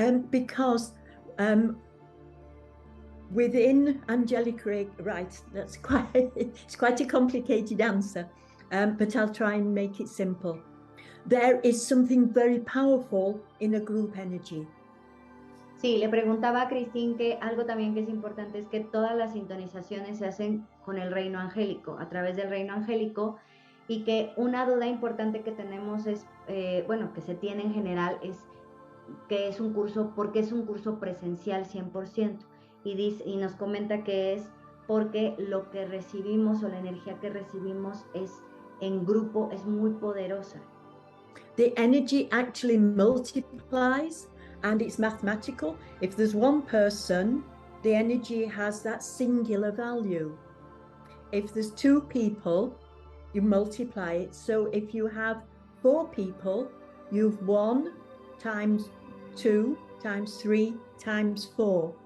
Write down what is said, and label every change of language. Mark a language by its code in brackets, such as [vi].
[en] Because within Angelic Reiki, right, that's it's quite a complicated answer, but I'll try and make it simple. There is something very powerful in a group energy. [es] Sí, le preguntaba a Christine que algo también que es importante es que todas las sintonizaciones se hacen con el reino angélico, a través del reino angélico, y que una duda importante que tenemos es, bueno, que se tiene en general, es que es un curso, porque es un curso presencial 100%, y nos comenta que es porque lo que recibimos o la energía que recibimos es en grupo, es muy poderosa. [en] The energy actually multiplies, and it's mathematical. If there's one person, the energy has that singular value. If there's two people, you multiply it. So if you have 4 people, you've 1 times 2 times 3 times 4.